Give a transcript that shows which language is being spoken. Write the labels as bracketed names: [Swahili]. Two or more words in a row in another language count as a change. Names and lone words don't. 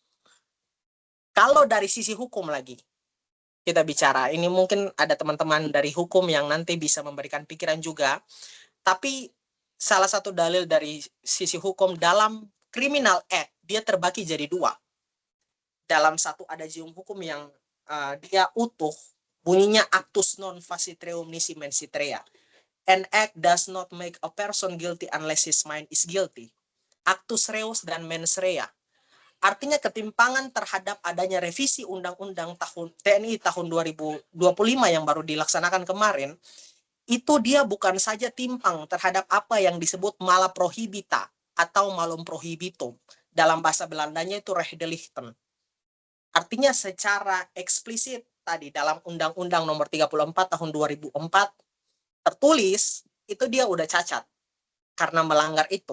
[Indonesian] Kalau dari sisi hukum lagi, kita bicara, ini mungkin ada teman-teman dari hukum yang nanti bisa memberikan pikiran juga, tapi salah satu dalil dari sisi hukum dalam [English] Criminal Act, [Indonesian] dia terbagi jadi dua. Dalam satu adagium hukum yang dia utuh, bunyinya [Latin] actus non facitreum nisi mensi rea. [English] An act does not make a person guilty unless his mind is guilty. [Latin] Actus reus [Indonesian] dan [Latin] mens rea. [Indonesian] Artinya ketimpangan terhadap adanya revisi undang-undang TNI tahun 2025 yang baru dilaksanakan kemarin, itu dia bukan saja timpang terhadap apa yang disebut [Latin] mala prohibita [Indonesian] atau [Latin] malum prohibitum. [Indonesian] Dalam bahasa Belandanya itu rechtdelichten. Artinya secara eksplisit tadi dalam Undang-Undang Nomor 34 tahun 2004 tertulis itu dia udah cacat karena melanggar itu.